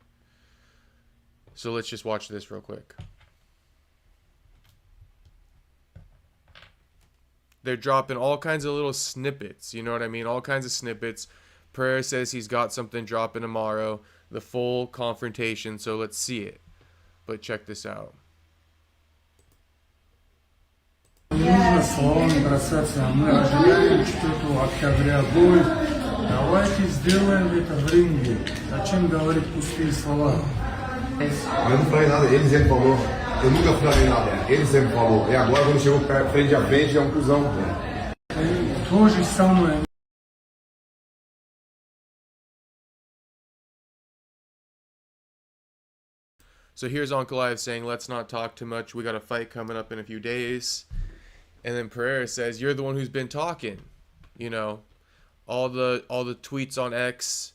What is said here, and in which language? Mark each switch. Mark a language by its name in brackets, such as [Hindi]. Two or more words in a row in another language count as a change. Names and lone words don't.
[English] So let's just watch this real quick. They're dropping all kinds of little snippets, you know what I mean? All kinds of snippets. Pereira says he's got something dropping tomorrow, the full confrontation, so let's see it. But check this out. [Russian] Нужно словами бросаться, а мы ожидаем что-то от кадря бой. Давайте сделаем это в ринге. Зачем говорить пустые слова? [Portuguese] Eu não falei nada, ele sempre falou. Eu nunca falei nada, ele sempre falou. E agora quando chegou frente a frente, é um cuzão. [Russian] То же самое. [English] So here's Ankalaev saying, let's not talk too much. We got a fight coming up in a few days. And then Pereira says, you're the one who's been talking. You know, all the tweets on X.